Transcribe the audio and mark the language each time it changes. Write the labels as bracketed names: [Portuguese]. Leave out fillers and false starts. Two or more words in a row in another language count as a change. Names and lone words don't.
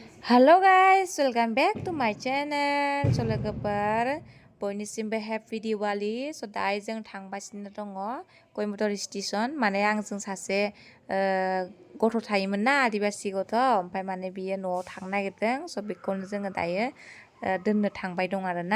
[English] Halo guys, welcome back to my channel. [Bodo] So लोगोफोर बयनिसिमबो हैप्पी दिवाली। So दायो जों थांगासिनो दङ कयम्बटूर स्टेशन। माने आंजों सासे गथ' थायोमोन ना आदिबासि गथ', ओमफ्राय माने बियो न'आव थांनो नागिरदों। So बेखौनो जोङो दायो दोननो थांबाय दं आरोना।